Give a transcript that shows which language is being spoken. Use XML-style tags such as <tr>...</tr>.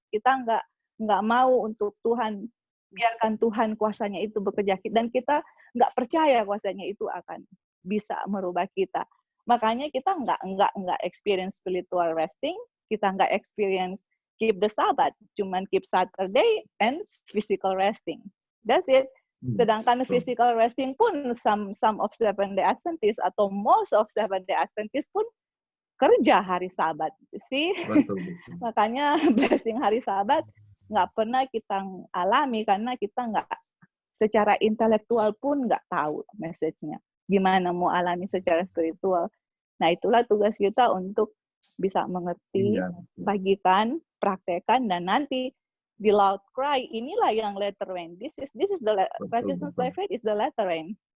<id>Kita nggak mau untuk Tuhan, biarkan Tuhan kuasanya itu bekerja. Dan kita nggak percaya kuasanya itu akan bisa merubah kita. Makanya kita nggak</id> <en>experience spiritual resting,</en> <id>kita nggak</id> <en>experience keep the Sabbath,</en> <id>cuman</id> <en>keep Saturday and physical resting. That's it.</en> <id>Sedangkan</id> <en>physical resting</en> <id>pun</id> <en>some of Seventh-day Adventists</en> <id>atau</id> <en>most of Seventh-day Adventists</en> <id>pun kerja hari Sabat, sih. Makanya blessing hari Sabat nggak pernah kita alami karena kita nggak secara intelektual pun nggak tahu message-nya. Gimana mau alami secara spiritual. Nah itulah tugas kita untuk bisa mengerti, bagikan, praktekkan, dan nanti di</id> <en>loud cry</en> <id>inilah yang</id> <en>letter rain. This is the righteousness by faith is the letter rain.</en>